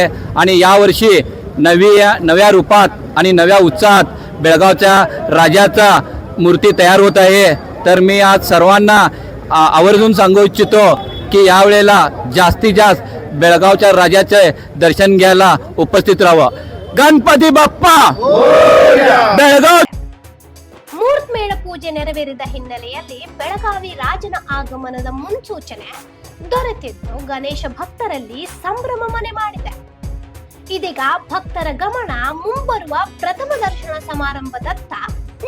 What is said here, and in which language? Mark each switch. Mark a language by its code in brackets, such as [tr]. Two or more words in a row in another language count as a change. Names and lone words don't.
[mr] आणि यावर्षी नव्या रूपात आणि नव्या उत्साहात बेळगावच्या राजाचा मूर्ती तयार होत आहे. तर मी आज सर्वांना आवर्जून सांगू इच्छितो की यावेळेला जास्तीत जास्त बेळगावच्या राजाचे दर्शन घ्यायला उपस्थित राहावं. गणपती बाप्पा बेळगाव. [kn] ಮುಹೂರ್ತ ಮೇಳ ಪೂಜೆ ನೆರವೇರಿದ ಹಿನ್ನೆಲೆಯಲ್ಲಿ ಬೆಳಗಾವಿ ರಾಜನ ಆಗಮನದ ಮುನ್ಸೂಚನೆ ದೊರೆತಿದ್ದು ಗಣೇಶ ಭಕ್ತರಲ್ಲಿ ಸಂಭ್ರಮ ಮನೆ ಮಾಡಿದೆ. ಇದೀಗ ಭಕ್ತರ ಗಮನ ಮುಂಬರುವ ಪ್ರಥಮ ದರ್ಶನ ಸಮಾರಂಭದತ್ತ ನೆಟ್ಟಿದೆ.